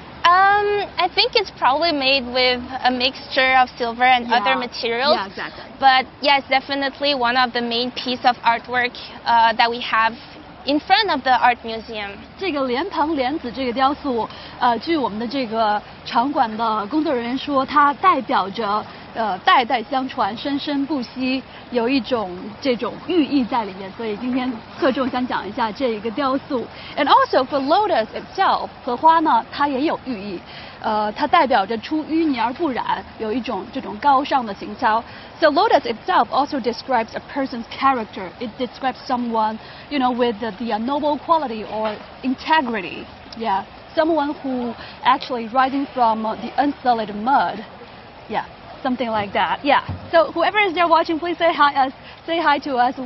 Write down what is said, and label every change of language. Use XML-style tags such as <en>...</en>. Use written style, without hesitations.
<en>I think it's probably made with a mixture of silver and other materials. Yeah, exactly. But yes, definitely one of the main piece of artwork that we have in front of the art museum. 这个莲蓬莲子这个雕塑，据我们的这个场馆的工作人员说，它代表着代代相传，生生不息，有一种这种寓意在里面。所以今天侧重想讲一下这一个雕塑。 And also for lotus itself，</en> <zh>荷花呢，它也有寓意。它代表着出淤泥而不染，有一种这种高尚的情操。</zh> <en>So lotus itself also describes a person's character. It describes someone, with the noble quality or integrity. Yeah, someone who actually rising from the unsullied mud. Yeah, something like that. Yeah. So whoever is there watching, please say hi to us.</en>